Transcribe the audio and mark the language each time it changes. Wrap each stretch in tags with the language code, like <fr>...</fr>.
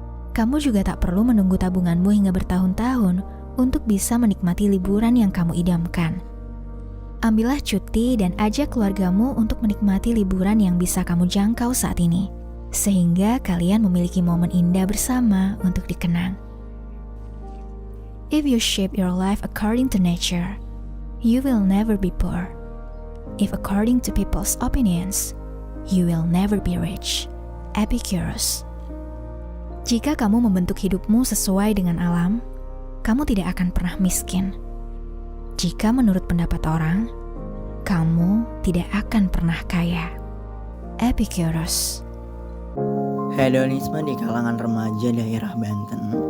<id>Kamu juga tak perlu menunggu tabunganmu hingga bertahun-tahun untuk bisa menikmati liburan yang kamu idamkan. Ambillah cuti dan ajak keluargamu untuk menikmati liburan yang bisa kamu jangkau saat ini, sehingga kalian memiliki momen indah bersama untuk dikenang.</id> <en>If you shape your life according to nature, you will never be poor. If according to people's opinions, you will never be rich. Epicurus.</en> <id>Jika kamu membentuk hidupmu sesuai dengan alam, kamu tidak akan pernah miskin. Jika menurut pendapat orang, kamu tidak akan pernah kaya. Epicurus. Hedonisme di kalangan remaja daerah Banten.</id>